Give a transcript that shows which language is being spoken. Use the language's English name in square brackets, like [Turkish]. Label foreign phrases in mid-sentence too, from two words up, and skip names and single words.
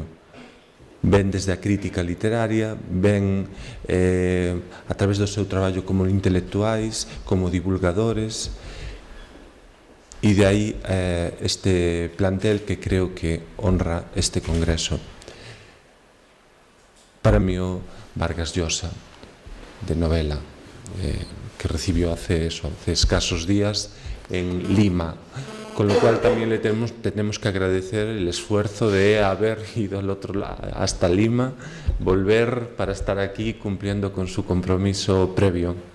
[Galician] Ben desde a crítica literaria, ben a través do seu traballo como intelectuais, como divulgadores, e de aí este plantel que creo que honra este congreso. [Spanish] Para mí, Vargas Llosa, de novela, que recibió hace escasos días en Lima, con lo cual también le tenemos que agradecer el esfuerzo de haber ido al otro lado, hasta Lima, volver para estar aquí cumpliendo con su compromiso previo.